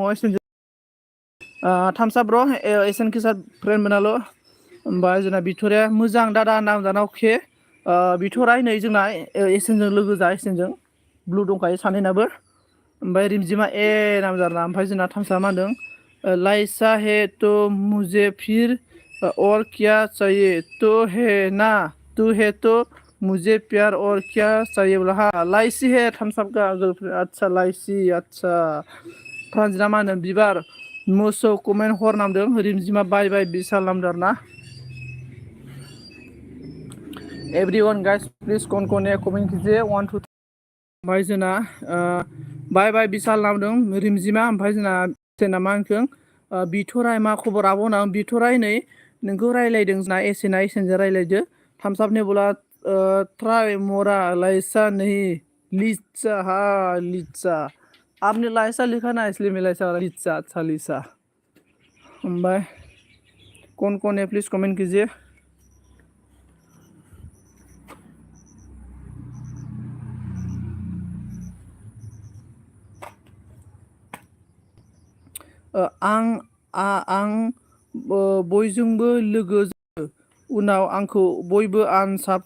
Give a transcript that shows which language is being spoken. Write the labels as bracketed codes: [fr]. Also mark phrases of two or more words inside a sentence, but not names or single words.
[brx] एसेनजों थामसा ब्र' एसेनखौ सार फ्रेन्ड मोनाल' ओमफ्राय जोंना बिथ'राया मोजां दादा नामजाना अके बिथ'राय नै जोंना एसेनजों लोगो जा एसेनजों ब्लु दंखायो सानैनाबो ओमफ्राय रिमजिमा नामजाना ओमफ्राय जोंना थामसा मा होनदों [hi] लाइसा है तो मुझे फिर और क्या चाहिए तो है ना तू है तो मुझे प्यार और क्या चाहिए बोला हा लाइसि है थामसाब का गर्लफ्रेंड [brx] आदसा लाइसि आदसा प्रानजितआ मा होनो बिबार मोसौ कमेन्ट हर नामदों रिमजिमा बाय बिशाल नामदों आरो ना [en] everyone guys please [hi] कौन कमेन्ट कीजिए [brx] 1 2 ओमफ्राय जोंना बाय बिशाल नामदों रिमजिमा ओमफ्राय जोंना एसेना मा होनखों बिथ'राय मा खबर आब' होनना बिथ'राय नै नोंखौ रायलायदों जोंना एसेनजों रायलायदो थामसाबनि [hi] बोला ट्राई मोरा लाइसा नहीं लिचा आपने लाइसा लिखा ना इसलिए मैं लाइसा लिचा अच्छा लिचा ओमफ्राय कौन है प्लीज कमेंट कीजिए [brx] आं बयजोंबो लोगो उनाव आंखौ बयबो आनसाब